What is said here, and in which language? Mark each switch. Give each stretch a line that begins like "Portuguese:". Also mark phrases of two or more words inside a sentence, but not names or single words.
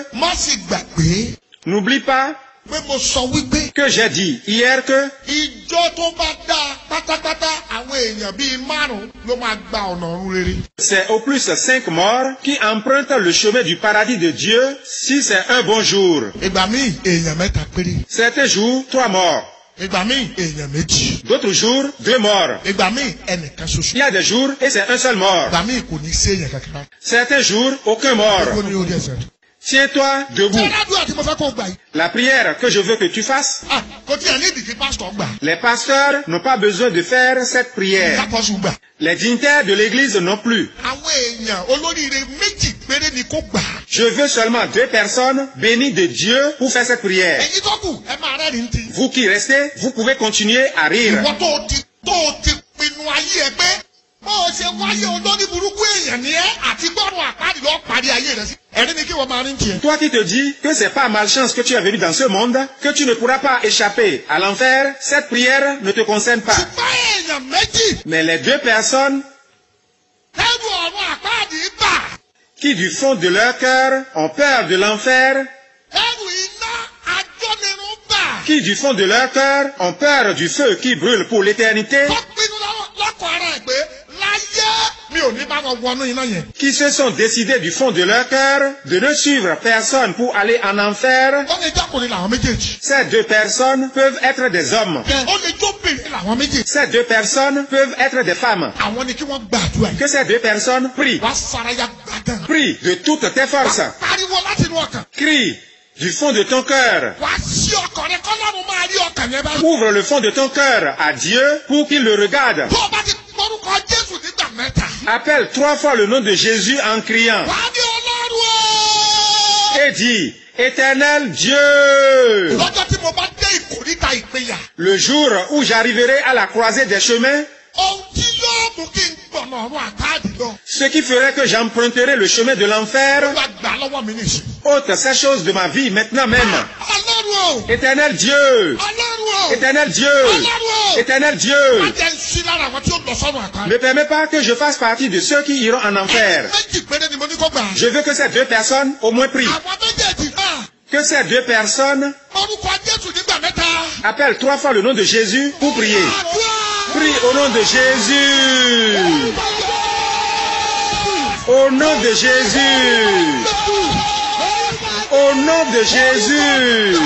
French: N'oublie pas que j'ai dit hier que c'est au plus 5 morts qui empruntent le chemin du paradis de Dieu si c'est un bon jour. Certains jours, 3 morts. D'autres jours, 2 morts. Il y a des jours et c'est un seul mort. Certains jours, aucun mort. Tiens-toi debout.
Yoruba: Ṣé ládùúgbò àti mo fẹ́ kó gbà yìí?
French: La prière que je veux que tu fasses,
Yoruba: Ah, kò tí ẹ̀ ní ìdí kí pásítọ̀ gbà.
French: les pasteurs n'ont pas besoin de faire cette prière.
Yoruba: Kápọ́sù gbà.
French: Les dignitaires de l'église non plus.
Yoruba: Àwọn èèyàn olóríire méjì péré ni kó gbà.
French: Je veux seulement 2 personnes bénies de Dieu pour faire cette prière.
Yoruba: Èyí tó kù, ẹ máa rẹ́rìn tí.
French: Vous qui restez, vous pouvez continuer à rire.
Yoruba: Ìwọ tó o ti pinnu ayé ẹ pé bó o ṣe wáyé olórí burúkú èèyàn ni ẹ́ àti gbọ́rùn àpáàdì lọ́ọ́ parí ayé rẹ sí. Ẹ̀rí ni kí wọ́n máa rí tiẹ̀.
French: Toi qui te dis que c'est pas malchance que tu es venu dans ce monde, que tu ne pourras pas échapper à l'enfer, cette prière ne te concerne pas.
Yoruba: Ṣùgbọ́n èèyàn méjì
French: Mais les 2 personnes
Yoruba: lẹ́rù ọ̀run àpáàdì bà.
French: qui du fond de leur cœur ont peur de l'enfer,
Yoruba: Ẹrù iná ajónirun bà.
French: qui du fond de leur cœur ont peur du feu qui brûle pour l'éternité,
Yoruba: Tó pinnu lọ́kọ̀ ara ẹ̀ pé láyé mi ò ní bá wọn wọnú iná yẹn.
French: qui se sont décidés du fond de leur cœur de ne suivre personne pour aller en enfer.
Yoruba: Ó lè jọ́kùnrin làwọn méjèèjì.
French: Ces 2 personnes peuvent être des hommes.
Yoruba: Ó lè jóbìnrin làwọn méjèèjì.
French: Ces 2 personnes peuvent être des femmes.
Yoruba: Àwọn ni kí wọ́n gbàdúrà yìí.
French: Que ces 2 personnes prient.
Yoruba: Wàá faraya gbàdán.
French: Prie de toutes tes forces.
Yoruba: Pariwo láti inú ọkàn.
French: Crie du fond de ton cœur.
Yoruba: Wàá ṣí ọkàn rẹ kọ́lọ́run máa rí ọkàn yẹn báyìí.
French: Ouvre le fond de ton cœur à Dieu pour qu'il le regarde.
Yoruba: Tó o bá ti gbórúkọ Jésù nígbà mẹ́ta.
French: Appelle 3 fois le nom de Jésus en criant.
Yoruba: Wàá ní Ọlọ́run o.
French: Et dis, Éternel Dieu,
Yoruba: Lọ́jọ́ tí mo bá dé ìkòríta ìpínyà.
French: le jour où j'arriverai à la croisée des chemins,
Yoruba: Ohun tí yóò mú kí n gbọ̀nà ọ̀run àpáàdì lọ.
French: ce qui ferait que j'emprunterai le chemin de l'enfer,
Yoruba: Olúwa gbà lọ́wọ́ mi nìṣẹ́.
French: ôte ces choses de ma vie maintenant même.
Yoruba: Ọlọ́run o.
French: Éternel Dieu,
Yoruba: Ọlọ́run o.
French: Éternel Dieu,
Yoruba: Ọlọ́run o.
French: Éternel Dieu,
Yoruba: Má jẹ́ ń sí lára àwọn tí ó lọ sọ́run àpáàdì.
French: ne permets pas que je fasse partie de ceux qui iront en enfer.
Yoruba: Méjì péré ni mo ní kó gbà.
French: Je veux que ces 2 personnes au moins prient.
Yoruba: Àwọn méjèèjì náà.
French: Que ces 2 personnes
Yoruba: Orúkọ Jésù nígbà mẹ́ta.
French: appellent 3 fois le nom de Jésus pour prier.
Yoruba: Àdúrà.
French: Prie au nom de Jésus. Au nom de Jésus. Au nom de Jésus.